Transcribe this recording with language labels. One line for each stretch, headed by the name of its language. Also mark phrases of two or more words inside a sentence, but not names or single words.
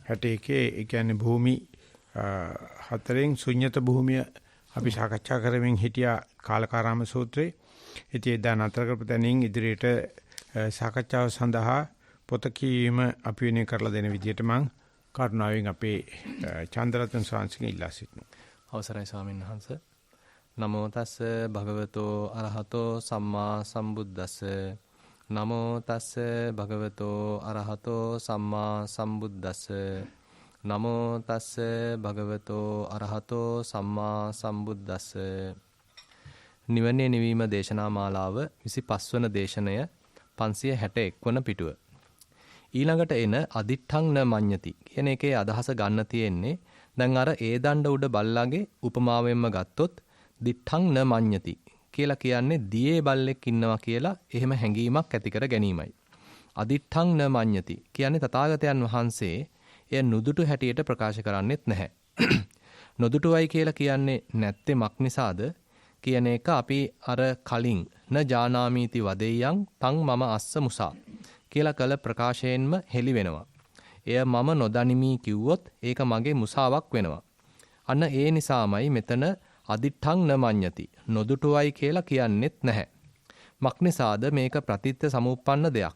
Sinhala: 61 ඒ කියන්නේ භූමි හතරෙන් ශුන්්‍යත භූමිය අපි සාකච්ඡා කරමින් හිටියා කාලකාරාම සූත්‍රයේ. ඉතින් එදා නතර කරපු තැනින් ඉදිරියට සාකච්ඡාව සඳහා පොත කීම අපි වෙනේ කරලා දෙන විදිහට මම කරුණාවෙන් අපේ චන්ද්‍රරත්න ස්වාමීන් ඉල්ලා සිටිනවා. අවසරයි ස්වාමීන් වහන්සේ.
Pali: නමෝ තස්ස භගවතෝ අරහතෝ සම්මා සම්බුද්දස්ස. නමෝ තස්ස භගවතෝ අරහතෝ සම්මා සම්බුද්දස්ස. නමෝ තස්ස භගවතෝ අරහතෝ සම්මා සම්බුද්දස්ස.
Sinhala: නිවනේ නිවීම දේශනා මාලාව 25 වන දේශනය 561 වන පිටුව. ඊළඟට එන
Pali: අදිඨං න මඤ්ඤති
Sinhala: කියන එකේ අදහස ගන්න තියෙන්නේ දැන් අර ඒ දණ්ඩ උඩ බල්ලාගේ උපමාවෙන්ම ගත්තොත්
Pali: දිඨං න මඤ්ඤති
Sinhala: කියලා කියන්නේ දියේ බල්ලෙක් ඉන්නවා කියලා එහෙම හැඟීමක් ඇති කර ගැනීමයි.
Pali: අදිඨං න මඤ්ඤති
Sinhala: කියන්නේ තථාගතයන් වහන්සේ එය නුදුටු හැටියට ප්‍රකාශ කරන්නේත් නැහැ. නොදුටුවයි කියලා කියන්නේ නැත්තේ මක් නිසාද කියන එක අපි අර කලින්
Pali: න ජානාමීති වදෙය්‍යං තං මම අස්ස මුසා
Sinhala: කියලා කළ ප්‍රකාශයෙන්ම හෙළි වෙනවා. එය මම නොදනිමි කිව්වොත් ඒක මගේ මුසාවක් වෙනවා. අන්න ඒ නිසාමයි මෙතන
Pali: අදිඨං න මඤ්ඤති
Sinhala: නොදුටුවයි කියලා කියන්නේත් නැහැ. මක් නිසාද මේක ප්‍රතිත්‍ය සමුප්පන්න දෙයක්.